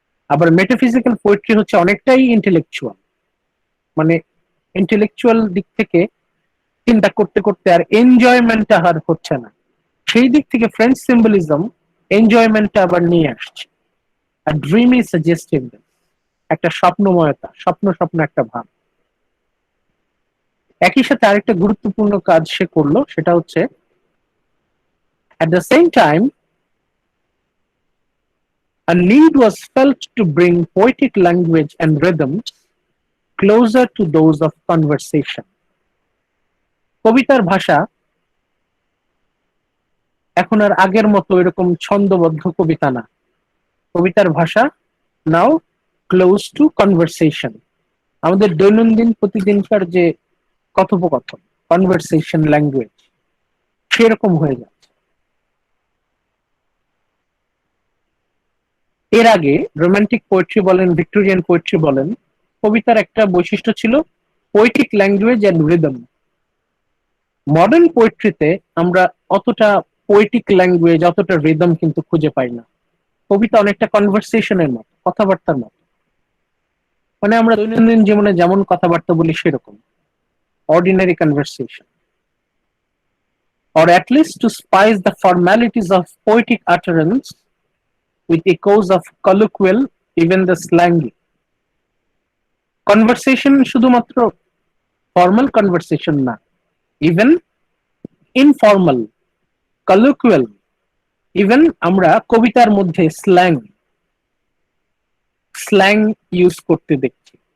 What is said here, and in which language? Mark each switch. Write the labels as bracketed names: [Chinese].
[Bangla] আবার metaphysical poetry হচ্ছে অনেকটাই ইন্টেলেকচুয়াল, মানে ইন্টেলেকচুয়াল দিক থেকে চিন্তা করতে করতে আর এনজয়মেন্টটা আর হচ্ছে না। সেই দিক থেকে ফ্রেঞ্চ সিম্বলিজম এনজয়মেন্টটা আবার নিয়ে আসছে। আর ড্রিমি সাজেস্টিভনেস, একটা স্বপ্নময়তা, স্বপ্ন স্বপ্ন একটা ভাব। একই সাথে আরেকটা গুরুত্বপূর্ণ কাজ সে করলো, সেটা হচ্ছে [English] at the same time a need was felt to bring poetic language and rhythms closer to those of conversation. [Bangla] কবিতার ভাষা এখন আর আগের মতো এরকম ছন্দবদ্ধ কবিতা না, কবিতার ভাষা [English] now close to conversation, [Bangla] আমাদের দৈনন্দিন প্রতিদিনকার যে কথোপকথন, কনভারসেশন ল্যাঙ্গুয়েজ সেরকম হয়ে যাচ্ছে। এর আগে রোমান্টিক পোয়েট্রি বলেন, ভিক্টোরিয়ান পোয়েট্রি বলেন, কবিতার একটা বৈশিষ্ট্য ছিল poetic language and rhythm. Modern পোয়েট্রিতে আমরা অতটা পোয়েটিক ল্যাঙ্গুয়েজ, অতটা রিদম কিন্তু খুঁজে পাই না। কবিতা অনেকটা কনভারসেশনের মতো, কথাবার্তার মতো, মানে আমরা দৈনন্দিন জীবনে যেমন কথাবার্তা বলি সেরকম, ordinary conversation, [English] or at least to spice the formalities of poetic utterance with echoes of colloquial, even the slangy. [Bangla] Conversation শুধুমাত্র ফর্মাল কনভারসেশন না, ইভেন ইনফর্মাল, কলোকুয়াল, ইভেন আমরা কবিতার মধ্যে স্ল্যাং স্ল্যাং ইউজ করতে দেখছি।